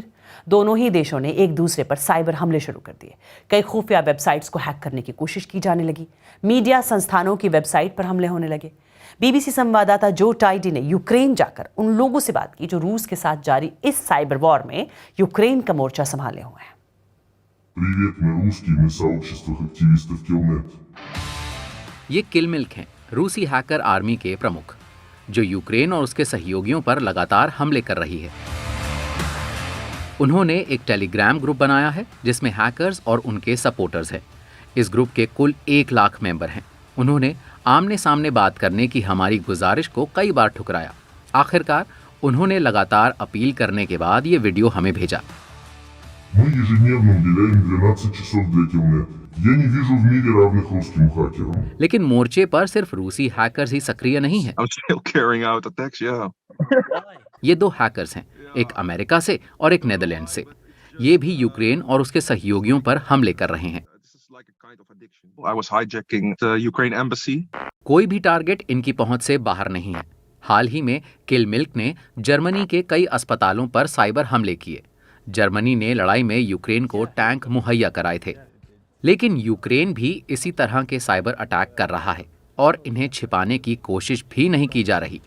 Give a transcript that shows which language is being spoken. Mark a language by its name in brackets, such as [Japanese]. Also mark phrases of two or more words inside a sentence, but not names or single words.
[Hindi] दोनों ही देशों ने एक दूसरे पर साइबर हमले शुरू कर दिए। कई खुफिया वेबसाइट्स को हैक करने की कोशिश की जाने लगी। मीडिया संस्थानों की वेबसाइट पर हमले होने लगे। बीबीसी संवाददाता जो टाइडी ने यूक्रेन जाकर उन लोगों से बात की जो रूस के साथ जारी इस [English] cyber war [Hindi] में यूक्रेन का मोर्चा संभाले हुए हैं। [Russian] Привет, мы русские, мы сообщество активистов Killnet. [Hindi] ये किल मिल्क हैं, रूसी [English] hacker army [Hindi] के प्रमुख, जो यूक्रेन और उसके सहयोगियों पर लगातार हमले कर रही है। उन्होंने एक टेलीग्राम ग्रुप बनाया है जिसमें हैकर्स और उनके सपोर्टर्स हैं। इस ग्रुप के कुल 1 लाख मेंबर हैं। उन्होंने आमने सामने बात करने की हमारी गुजारिश को कई बार ठुकराया। आखिरकार उन्होंने लगातार अपील करने के बाद ये वीडियो हमें भेजा। [Russian] Мы ежедневно уделяем 12 часов для Killnet. Я не вижу в мире равных русским хакерам. [Hindi] लेकिन मोर्चे पर सिर्फ रूसी हैकर्स ही सक्रिय नहीं है। [English] I'm still carrying out attacks, yeah. [Hindi] ये 2 हैकर्स हैं, एक अमेरिका से और एक नीदरलैंड से। ये भी यूक्रेन और उसके सहयोगियों पर हमले कर रहे हैं। [English] I was hijacking the Ukraine embassy. [Hindi] कोई भी टारगेट इनकी पहुंच से बाहर नहीं है। हाल ही में किल मिल्क ने जर्मनी के कई अस्पतालों पर साइबर हमले किए। जर्मनी ने लड़ाई में यूक्रेन को टैंक मुहैया कराए थे, लेकिन यूक्रेन भी इसी तरह के [English] cyber attack [Hindi] कर रहा है और इन्हें छिपाने की कोशिश भी नहीं की जा रही।